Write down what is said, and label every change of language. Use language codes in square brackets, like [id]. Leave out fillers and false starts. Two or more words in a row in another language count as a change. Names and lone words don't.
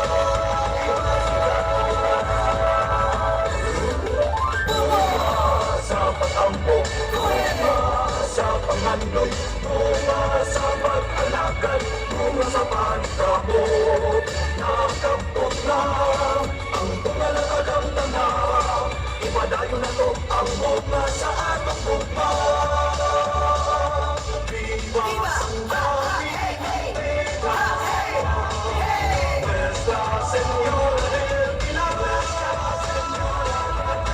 [ceb] Bunga sa patampo, bunga sa panganoy, bunga sa pag-alagad, bunga sa panikabot, nakabot na ang bunga na tagamtan na. Ipadayo na to ang bunga sa atong bunga. [es] Viva Santa Filomena, Nuestra Señora del Pilar, Nuestra Señora del